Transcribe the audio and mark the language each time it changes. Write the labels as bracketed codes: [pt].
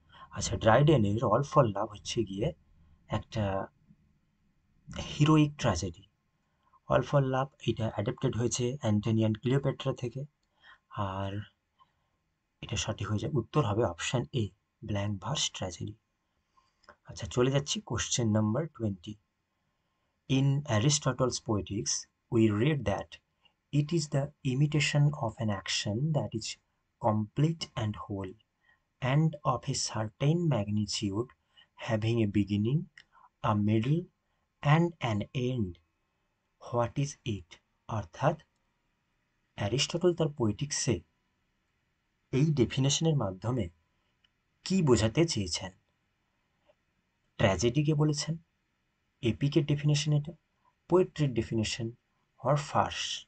[bn] আচ্ছা, ড্রাইডেনের all for লাভ হচ্ছে গিয়ে একটা হিরোইক ট্র্যাজেডি। অল ফর লাভ এটা অ্যাডাপ্টেড হয়েছে অ্যান্টনি অ্যান্ড ক্লিওপেট্রা থেকে, আর এটা সঠিক হয়ে যায়, উত্তর হবে option A, blank verse tragedy. আচ্ছা, চলে যাচ্ছি question number 20। [en] In Aristotle's Poetics, we read that it is the imitation of an action that is complete and whole, and of a certain magnitude, having a beginning, a middle, and an end. What is it? [bn] অর্থাৎ Aristotle তার পোয়েটিক্সে এই ডেফিনেশনের মাধ্যমে কি বোঝাতে চেয়েছেন? ট্র্যাজেডিকে বলেছেন, এপিকের definition এটা, পোয়েট্রির definition, or farce?